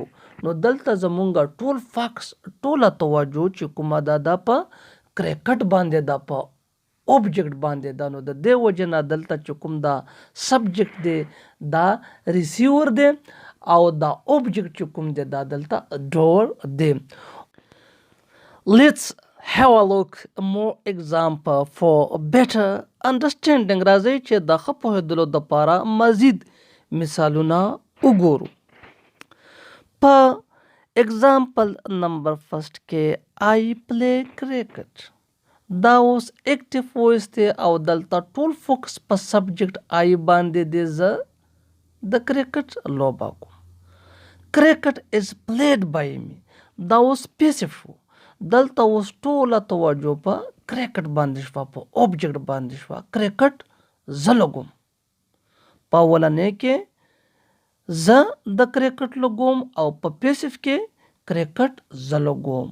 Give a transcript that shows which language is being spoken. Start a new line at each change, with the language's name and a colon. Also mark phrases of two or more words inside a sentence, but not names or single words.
Pashto: نو دلته زمونږ ټول فاکس ټوله توجه چې کومه ده په کرکټ باندې ده، په اوبجیکټ باندې ده. نو د دې وجې نه دلته چې کوم دا سبجیکټ دی دا ریسیور دی او دا اوبجیکټ چې کوم دی دا دلته ډور دی.
English: Let's have a look more example for better understanding.
Pashto: راځئ چې د ښه پوهېدلو دپاره مزید مثالونه وګورو. په
English: example number
Pashto: 1 کې
English: I play cricket.
Pashto: دا اوس
English: active voice
Pashto: دی او دلته ټول فوکس په سبجیکټ I باندې دی. زه د کرکټ لوبه کوم.
English: cricket is played by me.
Pashto: دا اوس پیسیو شو، دلته اوس ټوله توجه په کرکټ باندې شوه، په اوبجیکټ باندې شوه. کرکټ زه لګوم. په اولنۍ کې زه د کرکټ لګوم او په پیسیو کې کرکټ زه لګوم.